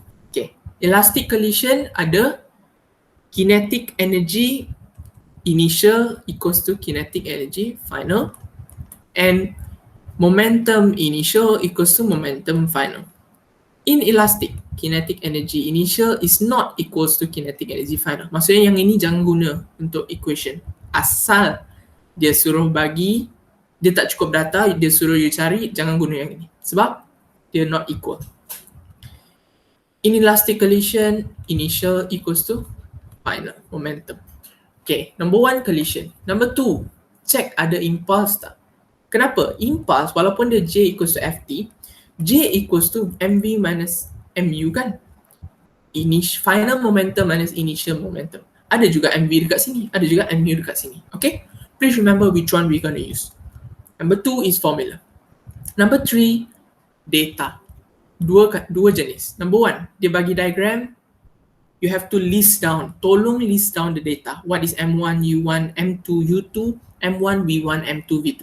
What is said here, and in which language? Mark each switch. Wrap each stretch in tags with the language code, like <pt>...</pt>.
<en>Okay, elastic collision</en> <ms>ada</ms> <en>kinetic energy initial equals to kinetic energy final, and momentum initial equals to momentum final. Inelastic, kinetic energy initial is not equals to kinetic energy final.</en> <ms>Maksudnya yang ini jangan guna untuk equation. Asal dia suruh bagi, dia tak cukup data, dia suruh</ms> <en>you</en> <ms>cari, jangan guna yang ini. Sebab dia</ms> <en>not equal. Inelastic collision, initial equals to final, momentum. Okay, number 1 collision. Number 2,</en> <ms>check ada impulse tak. Kenapa?</ms> <en>Impulse</en> <ms>walaupun dia</ms> <en>J equals to Ft, J equals to mv minus mu</en> <ms>kan?</ms> <en>Final momentum minus initial momentum.</en> <ms>Ada juga</ms> <en>mv</en> <ms>dekat sini, ada juga mu dekat sini. Okay?</ms> <en>Please remember which one we're going to use. Number 2 is formula. Number 3, data.</en> <ms>Dua jenis.</ms> <en>Number 1,</en> <ms>dia bagi diagram,</ms> <en>you have to list down.</en> <ms>Tolong</ms> <en>list down the data. What is M1, U1, M2, U2, M1, V1, M2, V2.</en>